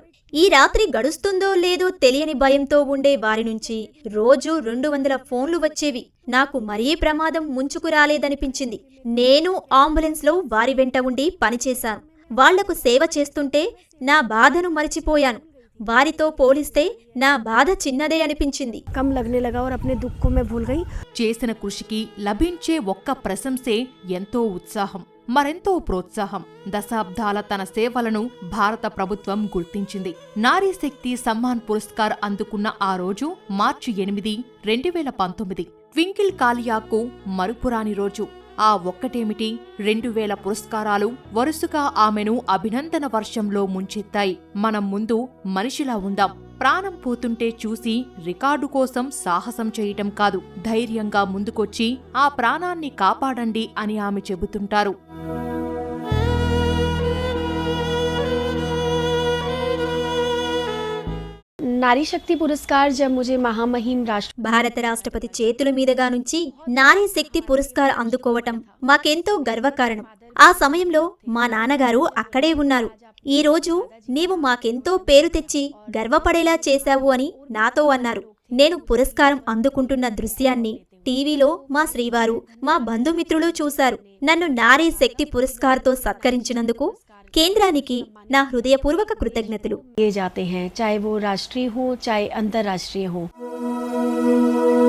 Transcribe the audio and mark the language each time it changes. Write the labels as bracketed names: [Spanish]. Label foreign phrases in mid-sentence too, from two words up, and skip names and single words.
[Telugu] ఈ రాత్రి గడుస్తుందో లేదో తెలియని భయంతో ఉండే వారి నుంచి రోజు 200 ఫోన్లు వచ్చేవి. నాకు మరీ ప్రమాదం ముంచుకు రాలేదనిపించింది. నేను అంబులెన్స్ లో వారి వెంట ఉండి పనిచేశాను. వాళ్లకు సేవ చేస్తుంటే నా బాధను మరిచిపోయాను. వారితో పోలిస్తే నా బాధ చిన్నదే అనిపించింది. [Hindi] कम लगने लगा और अपने दुख को मैं भूल गई. [Telugu] చేసిన కృషికి లభించే ఒక్క ప్రశంసే ఎంతో ఉత్సాహం, మరెంతో ప్రోత్సాహం. దశాబ్దాల తన సేవలను భారత ప్రభుత్వం గుర్తించింది. నారీ శక్తి సమ్మాన్ పురస్కార్ అందుకున్న ఆ రోజు మార్చి 8, 2019 ట్వింకిల్ కాలియాకు మరుపురాని రోజు. ఆ ఒక్కటేమిటి, 2000 పురస్కారాలు వరుసగా ఆమెను అభినందన వర్షంలో ముంచెత్తాయి. మనం ముందు మనిషిలా ఉందాం. ప్రాణం పోతుంటే చూసి రికార్డు కోసం సాహసం చేయటం కాదు, ధైర్యంగా ముందుకొచ్చి ఆ ప్రాణాన్ని కాపాడండి అని ఆమె చెబుతుంటారు. [Hindi] नारी शक्ति पुरस्कार जब मुझे महामहिम राष्ट्र [Telugu] భారత రాష్ట్రపతి చేతుల మీదుగా నుంచి నారీ శక్తి పురస్కార్ అందుకోవటం మాకెంతో గర్వకారణం. ఆ సమయంలో మా నాన్నగారు అక్కడే ఉన్నారు. ఈ రోజు నీవు మాకెంతో పేరు తెచ్చి గర్వపడేలా చేశావు అని నాతో అన్నారు. నేను పురస్కారం అందుకుంటున్న దృశ్యాన్ని టీవీలో మా శ్రీవారు, మా బంధుమిత్రులు చూశారు. నన్ను నారీ శక్తి పురస్కార్తో సత్కరించినందుకు కేంద్రానికి నా హృదయపూర్వక కృతజ్ఞతలు. [Hindi] दिए जाते हैं, चाहे वो राष्ट्रीय हो चाहे अंतर्राष्ट्रीय हो.